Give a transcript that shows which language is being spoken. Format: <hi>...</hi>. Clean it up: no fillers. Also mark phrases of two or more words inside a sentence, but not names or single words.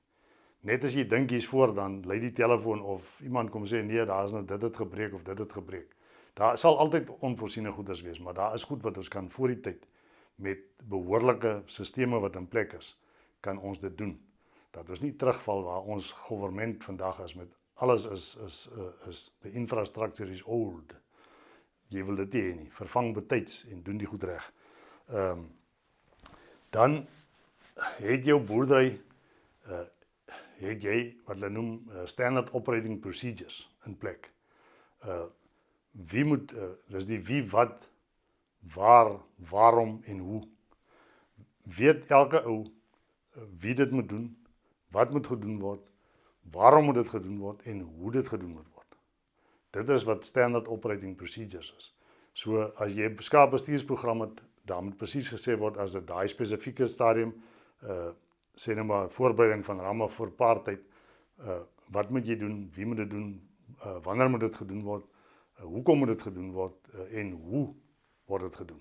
<af>Net as jy dink jy's voor, dan lui die telefoon of iemand kom sê, nee, daar is nou dit het gebreek of dit het gebreek. Daar sal altyd onvoorsiene goeders wees, maar daar is goed wat ons kan voor die tyd met behoorlike sisteme wat in plek is, kan ons dit doen. Dat ons nie terugval waar ons government vandag is met alles is</af> <en>the infrastructure is old.</en> <af>Jy wil dit nie hê nie. Vervang betyds en doen die goed reg. Dan het jou boerdery het jy wat hulle noem</af> <en>standard operating procedures</en> <af>in plek. Wie moet, dis die wie, wat, waar, waarom en hoe. Weet elke ou wie dit moet doen, wat moet gedoen word, waarom moet dit gedoen word en hoe dit gedoen moet word. Dit is wat</af> <en>standard operating procedures</en> <af>is. So as jy 'n skaapbestuursprogram het, dan moet presies gesê word as dit daai spesifieke stadium, sê nou maar voorbereiding van ramme vir apartheid, wat moet jy doen, wie moet dit doen, wanneer moet dit gedoen word, hoekom moet dit gedoen word en hoe word dit gedoen.</af>